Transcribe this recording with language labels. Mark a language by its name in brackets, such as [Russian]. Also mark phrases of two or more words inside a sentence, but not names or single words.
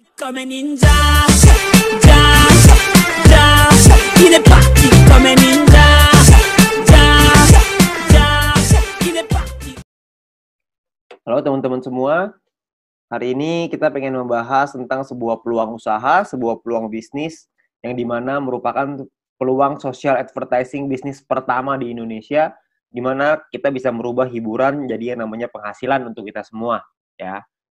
[French] Come ninja, ja, ja, il est parti come ninja, ja, ja, il est parti. [Indonesian] Halo teman-teman semua, hari ini kita pengen membahas tentang sebuah peluang usaha, sebuah peluang bisnis yang dimana merupakan peluang [English] social advertising [Indonesian] bisnis pertama di Indonesia, di mana kita bisa merubah hiburan jadi yang namanya penghasilan untuk kita semua, ya.